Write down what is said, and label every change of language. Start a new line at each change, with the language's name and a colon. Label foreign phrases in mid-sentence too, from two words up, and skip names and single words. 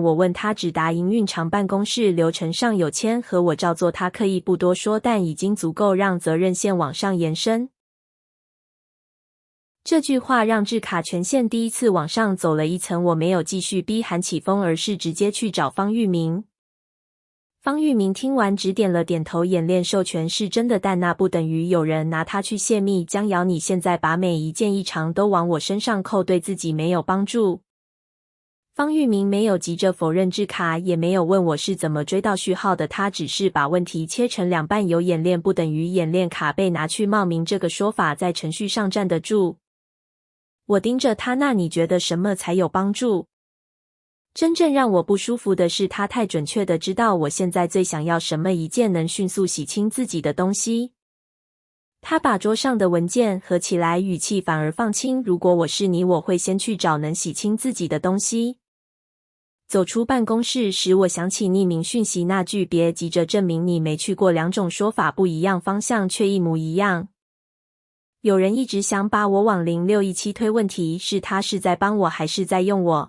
Chinese: 我問他，只答營運長辦公室流程上有簽和我照做，他刻意不多說，但已經足夠讓責任線往上延伸。這句話讓製卡權限第一次往上走了一層，我沒有繼續逼韓啟峰，而是直接去找方玉明。方玉明聽完只點了點頭，演練授權是真的，但那不等於有人拿它去洩密。江瑤，你現在把每一件異常都往我身上扣，對自己沒有幫助。方玉明沒有急着否認製卡，也沒有問我是怎麼追到序號的，他只是把問題切成兩半，有演練不等於演練卡被拿去冒名，這個說法在程序上站得住。我盯着他，那你覺得什麼才有幫助？真正讓我不舒服的是，他太準確地知道我現在最想要什麼，一件能迅速洗清自己的東西。他把桌上的文件合起來，語氣反而放輕。如果我是你，我會先去找能洗清自己的東西。走出辦公室時，我想起匿名訊息那句，別急着證明你沒去過，兩種說法不一樣，方向卻一模一樣。有人一直想把我往0617推，問題是他是在幫我還是在用我？